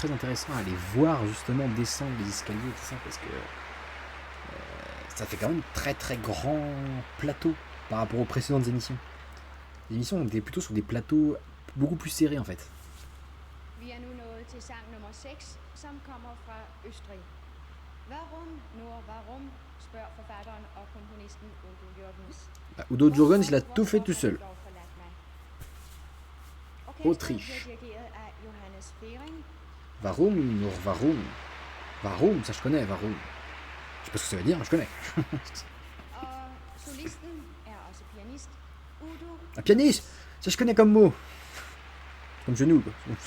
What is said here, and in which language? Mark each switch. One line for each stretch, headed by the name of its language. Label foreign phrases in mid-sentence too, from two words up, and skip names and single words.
French: très intéressant à les voir justement descendre les escaliers et tout ça, parce que ça fait quand même très très grand plateau par rapport aux précédentes émissions. Les émissions étaient plutôt sur des plateaux beaucoup plus serrés en fait.
Danish: Vi er nu nået til sang nummer 6, som kommer fra Østrig.
German: Warum, nur warum,
Danish: spørger forfatteren og komponisten Udo Jürgens.
French: Bah, Udo Jürgens, il a tout fait tout seul. Autriche.
German: Warum, nur warum. Warum,
French: ça je connais, warum. Je sais pas ce que ça veut dire, mais je connais. Un pianiste, ça je connais comme mot. Comme genou, quoi.